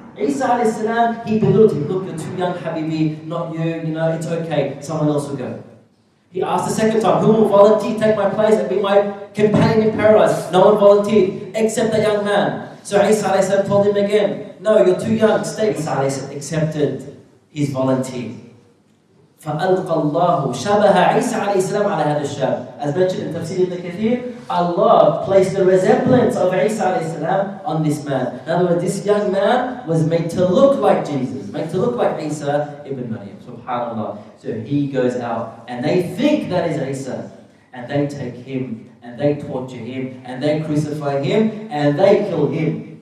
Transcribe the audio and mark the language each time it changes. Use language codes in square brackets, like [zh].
[en] Isa alayhi salam, he belittled him. Look, you're too young, Habibi, not you, it's okay, someone else will go. He asked the second time, who will volunteer, take my place and be my companion in paradise? No one volunteered, except a young man. So Isa alayhi salam told him again, no, you're too young, stay. Isa alayhi salam accepted his volunteer. [ar] فألقى الله شبه عيسى عليه السلام على هذا الشاب. [en] As mentioned in Tafsir ibn Kathir, Allah placed the resemblance of Isa alayhi salam on this man. In other words, this young man was made to look like Jesus, made to look like Isa ibn Maryam. Subhanallah. So he goes out and they think that is Isa, and they take him and they torture him and they crucify him and they kill him.